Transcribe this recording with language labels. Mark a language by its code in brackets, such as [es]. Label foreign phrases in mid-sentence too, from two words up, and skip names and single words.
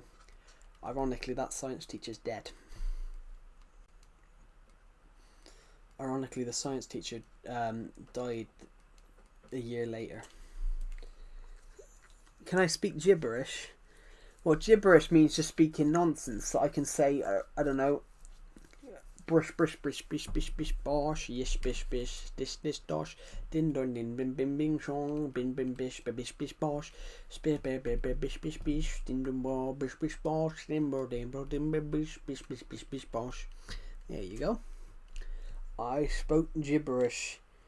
[en] Ironically, that science teacher's dead. Ironically, the science teacher died a year later. Can I speak gibberish? Well, gibberish means just speaking nonsense. So I can say, I don't know, brush, brush, bish, bish, bish, bish, bosh, yish, bish, bish, dish, dosh, din, don, din, bim, bim, bing, shong, bin, bim, bish, bish, bish, bosh, spish, bish, bish, bish, bish, din, dum, bo, bish, bish, bosh, din, bo, din, bish, bish, bish, bish, bish, bosh. There you go. I spoke gibberish.